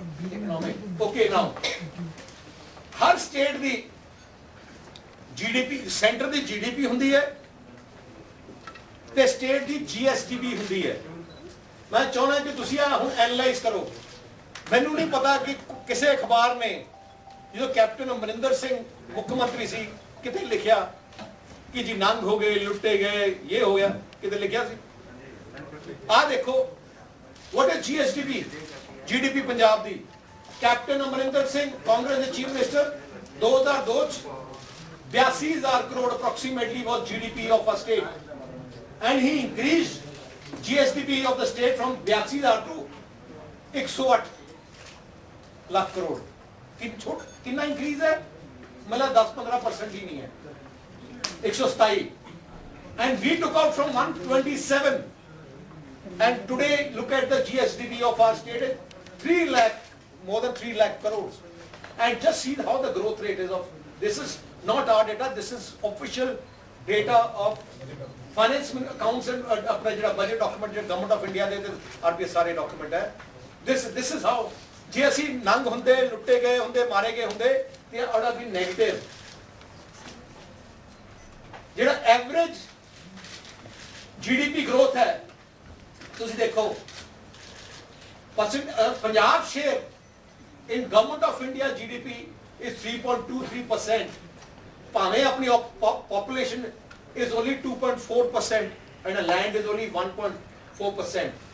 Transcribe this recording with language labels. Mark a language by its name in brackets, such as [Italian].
[Punjabi] Economic. Okay, now ਹਰ state ਦੀ GDP, centre ਦੀ GDP ਹੁੰਦੀ ਹੈ ਤੇ ਸਟੇਟ ਦੀ GSDP ਹੁੰਦੀ ਹੈ. ਮੈਂ ਚਾਹੁੰਦਾ ਕਿ ਤੁਸੀਂ ਆ ਹੁਣ ਐਨਾਲਾਈਜ਼ ਕਰੋ. ਮੈਨੂੰ ਨਹੀਂ ਪਤਾ ਕਿ ਕਿਸੇ ਅਖਬਾਰ ਨੇ ਜਦੋਂ ਕੈਪਟਨ ਅਮਰਿੰਦਰ ਸਿੰਘ ਮੁੱਖ ਮੰਤਰੀ ਸੀ ਕਿਤੇ ਲਿਖਿਆ ਕਿ ਜੀ ਨੰਗ ਹੋ ਗਏ, ਲੁੱਟੇ ਗਏ, ਇਹ ਹੋ ਗਿਆ, ਕਿਤੇ ਲਿਖਿਆ ਸੀ? ਆ ਦੇਖੋ, what is GSDP? GDP Punjab ਦੀ. Captain Amarinder Singh Congress ਦੇ ਚੀਫ ਮਿਨਿਸਟਰ 2002 ਚ 82000 crore [English] approximately was GDP of a state, and he increased GSDP of the state from 82000 to 108 lakh crore. [Punjabi] ਕਿੰਨਾ ਇੰਕਰੀਜ਼ ਹੈ? ਮਤਲਬ 10-15% ਹੀ ਨਹੀਂ ਹੈ. 127. [English] And we took out from 127. And today look at the GSDP of our state, 3 lakh, more than 3 lakh crores. And just see how the growth rate is of, this is not our data, this is official data of finance accounts and budget document, government of India, RBI ਸਾਰੇ document ਹੈ. [Punjabi] This is how, ਜੇ ਅਸੀਂ ਨੰਗ ਹੁੰਦੇ, ਲੁੱਟੇ ਗਏ ਹੁੰਦੇ, ਮਾਰੇ ਗਏ ਹੁੰਦੇ, ਤੇ ਆੜਾ ਵੀ ਨੈਗੇਟਿਵ. ਜਿਹੜਾ ਐਵਰੇਜ [English] GDP growth है, ਤੁਸੀਂ देखो Punjab share in government of India GDP is 3.23%. भावें अपनी population is only 2.4% and the land is only 1.4%.